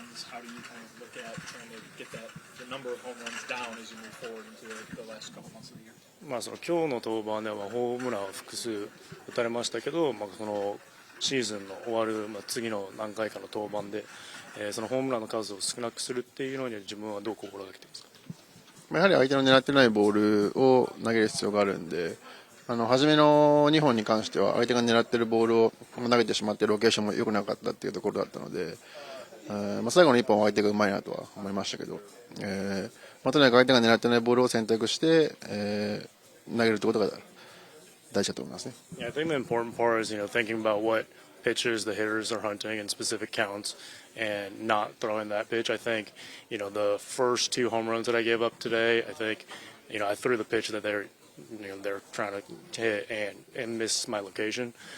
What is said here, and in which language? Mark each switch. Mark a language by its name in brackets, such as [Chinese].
[English] how do you kind of look at trying to get the number of home runs down as you move forward into the last couple months of the year? [Japanese] その今日の登板ではホームランを複数打たれましたけど、そのシーズンの終わる、次の何回かの登板で、そのホームランの数を少なくするっていうのに自分はどう心がけていますか？やはり相手の狙ってないボールを投げる必要があるんで、初めの2本に関しては相手が狙っているボールを投げてしまってロケーションも良くなかったっていうところだったので、最後の1本は相手がうまいなとは思いましたけど、とにかく相手が狙ってないボールを選択して、投げるってことが大事だと思いますね。 [English] Yeah, I think the important part is, thinking about what pitches the hitters are hunting in specific counts and not throwing that pitch. I think, the first 2 home runs that I gave up today, I think, I threw the pitch that they're trying to hit and miss my location.